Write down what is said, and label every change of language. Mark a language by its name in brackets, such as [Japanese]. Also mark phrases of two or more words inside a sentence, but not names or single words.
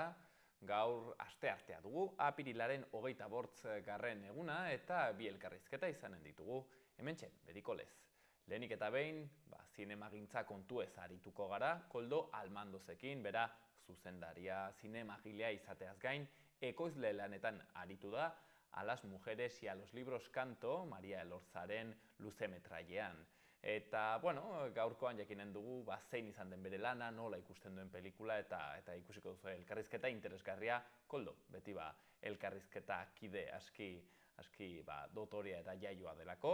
[Basque] Gaur asteartea dugu, apirilaren 28. eguna eta bi elkarrizketa izanen ditugu, hementxe, Medikolez. Lehenik eta behin, zinemagintza kontuez arituko gara, Koldo Almandozekin, bera zuzendaria, zinemagilea izateaz gain, ekoizle lanetan aritu da, [Spanish] a las mujeres y a los libros canto, [Basque] Maria Elorzaren luzemetrailean. Eta, gaurkoan jakinen dugu, zein izan den bere lana, nola ikusten duen pelikula, eta ikusiko duzu elkarrizketa interesgarria, Koldo, beti elkarrizketa kide aski dotorea eta jaioa delako.